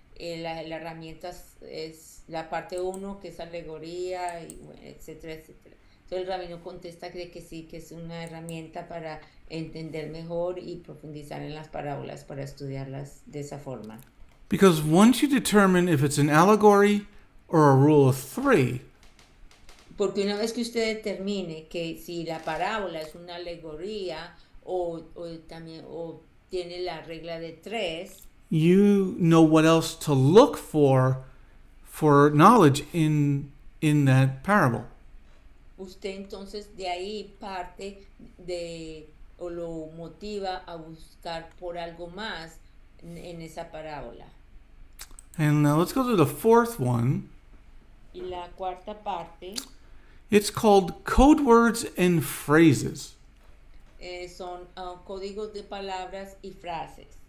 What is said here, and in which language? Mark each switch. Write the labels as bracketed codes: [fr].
[es] La herramienta es la parte 1, que es alegoría, y bueno, etcétera, etcétera. Entonces el rabino contesta que sí, que es una herramienta para entender mejor y profundizar en las parábolas, para estudiarlas de esa forma. [en] Because once you determine if it's an allegory or a rule of 3, [es] porque una vez que usted determine que si la parábola es una alegoría o tiene la regla de 3, [en] you know what else to look for knowledge in that parable. [es] Usted entonces de ahí parte o lo motiva a buscar por algo más en esa parábola. [en] And now let's go to the fourth one. [es] Y la cuarta parte [en] It's called code words and phrases. [es] Son códigos de palabras y frases.